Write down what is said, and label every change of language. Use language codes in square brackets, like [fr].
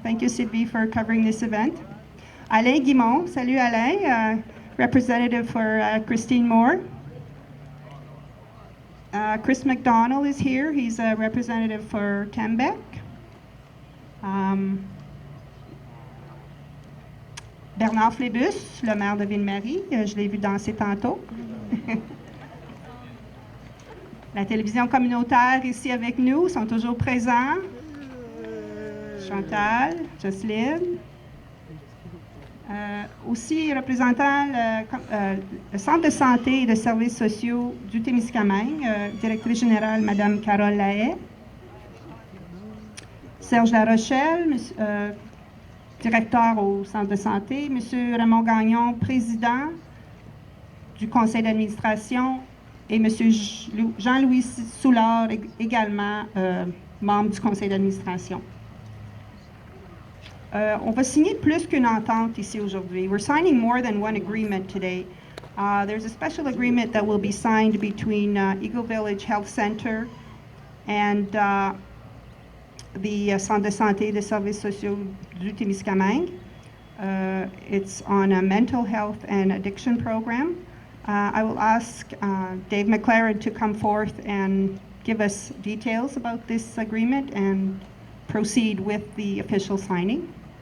[en] Thank you, Sylvie, for covering this event. Alain Guimont, [fr] salut Alain, [en] representative for Christine Moore. Chris McDonald is here. He's a representative for Tembec. [fr] Bernard Flébus, le maire de Ville-Marie. Je l'ai vu danser tantôt. La télévision communautaire ici avec nous sont toujours présents. Chantal, Jocelyne. Aussi représentant le Centre de santé et de services sociaux du Témiscamingue, directrice générale Mme Carole Lahaye. Serge Larochelle, directeur au Centre de santé. M. Raymond Gagnon, président du conseil d'administration. Et M. Jean-Louis Soulard, également membre du conseil d'administration. On va signer plus qu'une entente ici aujourd'hui. [en] We're signing more than one agreement today. There's a special agreement that will be signed between Eagle Village Health Center and the Centre de santé et de services sociaux du Témiscamingue. It's on a mental health and addiction program. I will ask Dave McLaren to come forth and give us details about this agreement and proceed with the official signing.